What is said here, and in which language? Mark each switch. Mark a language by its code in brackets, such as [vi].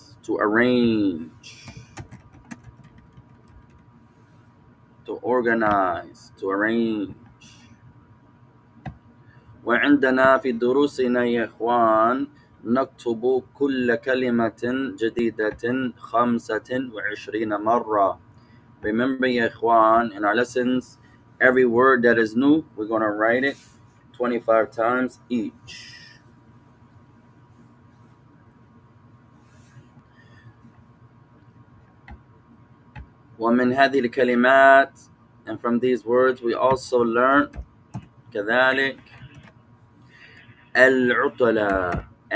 [en] To arrange, to organize, to arrange. [ar] وعندنا في دروسنا يا إخوان نكتب كل كلمة جديدة 25 مرة. [en] Remember [ar] يا إخوان, [en] in our lessons, every word that is new, we're going to write it 25 times each. [ar] ومن هذه الكلمات, [en] and from these words we also learn [ar] كذلك العطلة.